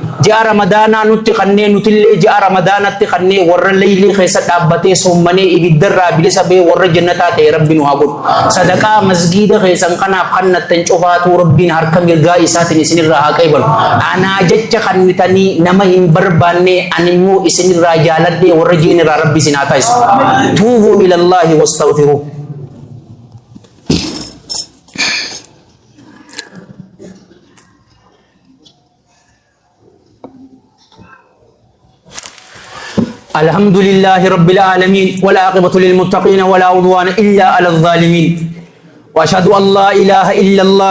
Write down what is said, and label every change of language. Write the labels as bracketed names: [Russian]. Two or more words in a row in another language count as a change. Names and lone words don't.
[Oromo] Ji'a ramadaanaa nutti kannee nutillee ji'a ramadaanatti kannee warra leylii keessa dhaabbatee soommanee ibiddarraa bilisa bee warra jannataa ta'e rabbiin haa godhu. Sadaqaa masgiida keessan kanaaf kannattan cufaatu rabbiin harka mirgaa isaatiin isinirraa haa qeebalu. Anaa jecha kannitanii nama hin barbaanne animmoo isinirraa jaaladhee warra ji'inirraa rabbi isin haa taasisu. [Arabic] توبوا إلى الله واستغفروا. الحمد لله رب العالمين والعاقبة للمتقين ولا عدوان إلا على الظالمين وأشهد أن لا إله إلا الله